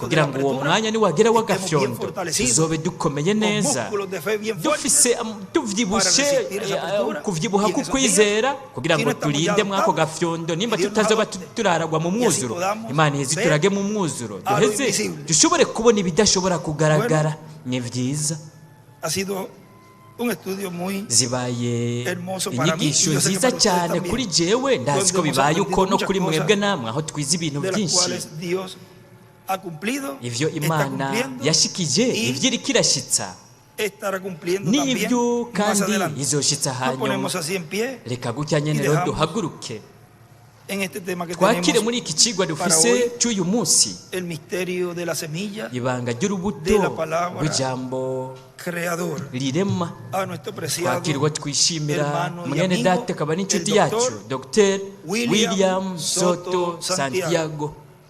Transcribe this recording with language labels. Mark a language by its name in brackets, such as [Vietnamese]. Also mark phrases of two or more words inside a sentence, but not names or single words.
[Rundi] kugira [Spanish] la [Rundi] ngo uwo [Spanish] apertura, [Rundi] mwanya niwagera [Spanish] estemos [Rundi] w'agafyondo [Spanish] bien fortalecidos, [Rundi] tuzobe dukomeye [Spanish] con [Rundi] neza [Spanish] músculos de fe bien fuertes, [Rundi] dufise tuvyibushe [Spanish] para resistir esa apertura. [Rundi] kuvyibuha [Spanish] Y en esos [Rundi] kukwizera [Spanish] días, [Rundi] kugira [Spanish] si [Rundi] ngo [Spanish] no estamos [Rundi] turinde ya mwako [Spanish] adoptados, [Rundi] gafyondo nimba [Spanish] y Dios nos [Rundi] tutazoba [Spanish] adopte, [Rundi] turaragwa mu [Spanish] y así [Rundi] mwuzuro [Spanish] podamos [Rundi] imana iheze [Spanish] ver [Rundi] turage mu mwuzuro [Spanish] a lo [Rundi] duheze [Spanish] invisible. [Rundi] dushobore kubona ibidashobora kugaragara ni vyiza [Spanish] ha sido un estudio muy [Rundi] zibaye [Spanish] hermoso para mí, [Rundi] inyigisho [Spanish] y yo sé que [Rundi] nziza [Spanish] para ustedes [Rundi] cyane [Spanish] también, [Rundi] kuri jewe ndazi ko [Spanish] donde hemos [Rundi] bibaye uko no [Spanish] aprendido [Rundi] kuri [Spanish] muchas [Rundi] mwebwe [Spanish] cosas [Rundi] namwe aho twize ibintu [Spanish] de las [Rundi] byinshi [Spanish] cuales Dios ha cumplido, [Rundi] ivyo [Spanish] está [Rundi] imana [Spanish] cumpliendo [Rundi] yashikije [Spanish] y [Rundi] ivyo iriko irashitsa [Spanish] estará cumpliendo [Rundi] n'ibyo [Spanish] también más [Rundi] kandi [Spanish] adelante. [Rundi] izoshitsa [Spanish] Nos [Rundi] hanyuma [Spanish] ponemos así en pie [Rundi] reka gutya nyene [Spanish] y [Rundi] rero [Spanish] dejamos [Rundi] duhaguruke [Spanish] en este tema que [Rundi] twakire [Spanish] tenemos [Rundi] muri iki cigwa [Spanish] para [Rundi] dufise [Spanish] hoy, [Rundi] cy'uyu munsi [Spanish] el misterio de la semilla [Rundi] ibanga ry'urubuto [Spanish] de la palabra [Rundi] rw'ijambo [Spanish] creador. [Rundi] rirema [Spanish] A nuestro preciado [Rundi] twakirwa twishimira [Spanish] hermano y [Rundi] mwene [Spanish] amigo, [Rundi] data akaba n'inshuti [Spanish] el [Rundi] yacu [Spanish] doctor [Rundi] Dr. William William Soto Soto Santiago. Santiago